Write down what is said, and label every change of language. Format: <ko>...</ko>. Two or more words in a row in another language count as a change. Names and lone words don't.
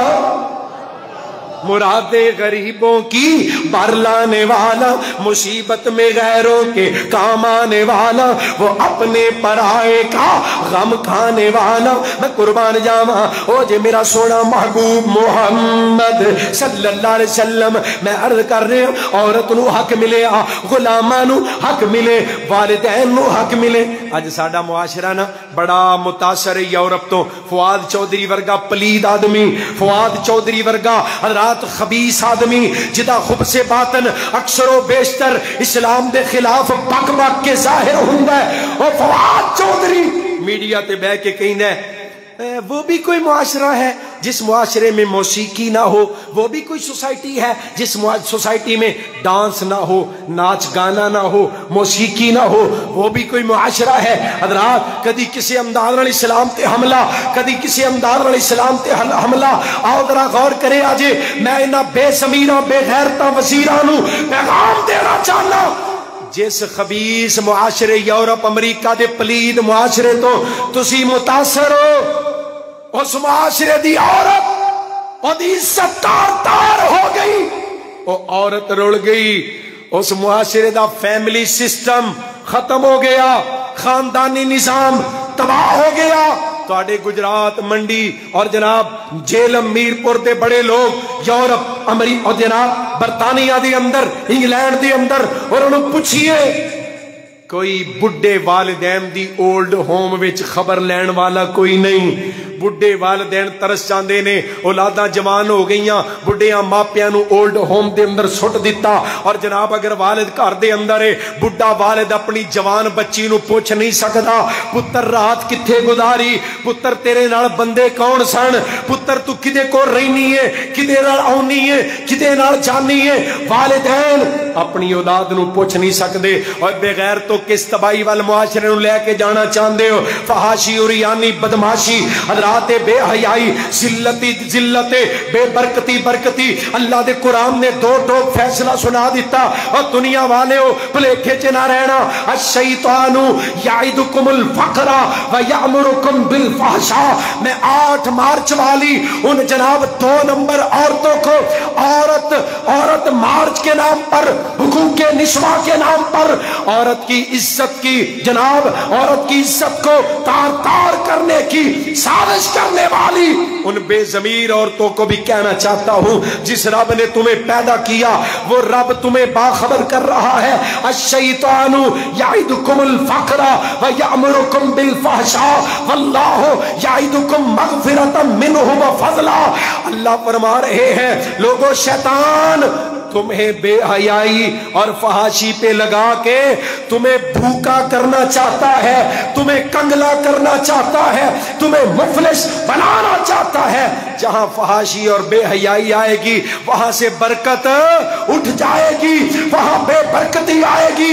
<ur>مراد غریبوں کی بر لانے والا، مصیبت میں غیروں کے کام آنے والا، وہ اپنے پرائے کا غم کھانے والا۔</ur> <pa>میں قربان جاواں او جے میرا سونا محبوب محمد</pa> <ar>صلی اللہ علیہ وسلم،</ar> <pa>میں عرض کر رہے ہوں، عورت نو حق ملے، غلاماں نو حق ملے، والدین نو حق ملے۔ اج ساڈا معاشرہ نا بڑا متاثر ہے یورپ تو، فؤاد چودھری ورگا پلید آدمی، فؤاد چودھری ورگا حضرات خبیث آدمی، جدا خوب سے باطن اکثر و بیشتر اسلام دے خلاف بک بک کے ظاہر ہوندا ہے، اور فؤاد چودھری میڈیا تے بہ کے کہندا ہے</pa> <ur>وہ بھی کوئی معاشرہ ہے جس معاشرے میں موسیقی نہ ہو، وہ بھی کوئی سوسائٹی ہے جس سوسائٹی میں ڈانس نہ ہو، ناچ گانا نہ ہو، موسیقی نہ ہو، وہ بھی کوئی معاشرہ ہے۔</ur> <pa>حضرات کدی کسی امداد</pa> <ar>علیہ السلام</ar> <pa>تے حملہ، کدی کسی امداد</pa> <ar>علیہ السلام</ar> <pa>تے حملہ، آؤ ذرا غور کرے آجے، میں انہاں بے زمیراں بے غیرتاں وزیراں نو پیغام دینا چاہنا، جس خبیث معاشرے یورپ امریکہ دے پلید معاشرے تو تسی متاثر ہو، اس معاشرے دی عورت اور دی عزت تار تار ہو گئی، وہ عورت رڑ گئی، اس معاشرے دا فیملی سسٹم ختم ہو گیا، خاندانی نظام تباہ ہو گیا۔ تواڈے گجرات منڈی اور جناب جیلم میرپور دے بڑے لوگ یورپ امریکہ اور جناب برطانیہ دے اندر، انگلینڈ دے اندر، اور انہوں پوچھئے کوئی بڈھے والدین دی اولڈ ہوم وچ خبر لین والا کوئی نہیں، بڈھے والدین ترس جاندے نے، اولاداں جوان ہو گئیاں، بڈھیاں ماپیاں نو اولڈ ہوم دے اندر سٹ دیتا، اور جناب اگر والد گھر دے اندر ہے، بڈھا والد اپنی جوان بچی نو پوچھ نہیں سکدا پتر رات کتھے گزاری، پتر تیرے نال بندے کون سن، پتر تو کدے کو رہنی ہے، کدے نال آونی ہے، کدے نال جانی ہے، والدین اپنی اولاد نو پوچھ نہیں سکدے، اور بغیر تو کس تباہی وال معاشرے نو لے کے جانا چاہندے ہو، فحاشی اور یعنی بدماشی، حضرات بے حیائی، ذلت، بے برکتی برکتی، اللہ دے قرآن نے دو ٹوک فیصلہ سنا دیتا، اور دنیا والے ہو بھلیکھے چ نہ رہنا،</pa> <ar>الشیطان یعدکم الفقر ویأمرکم بالفحشاء۔</ar> <ur>میں 8 مارچ والی ان جناب 2 نمبر عورتوں کو عورت مارچ کے نام پر، حقوق نسواں کے نام پر، عورت کی عزت کی جناب، عورت کی عزت کو تار تار کرنے کی سازش کرنے والی ان بے ضمیر عورتوں کو بھی کہنا چاہتا ہوں، جس رب نے تمہیں پیدا کیا وہ رب تمہیں باخبر کر رہا ہے،</ur> <ar>الشیطان یعدکم الفقر ویأمرکم بالفحشاء واللہ یعدکم مغفرۃ منہ وفضلا۔</ar> <ur>اللہ فرما رہے ہیں لوگوں، شیطان تمہیں بے حیائی اور فحاشی پے لگا کے تمہیں بھوکا کرنا چاہتا ہے، تمہیں کنگلا کرنا چاہتا ہے، تمہیں مفلس بنانا چاہتا ہے. جہاں فحاشی اور بے حیائی آئے گی وہاں سے برکت اٹھ جائے گی، وہاں بے برکتی آئے گی.</ur>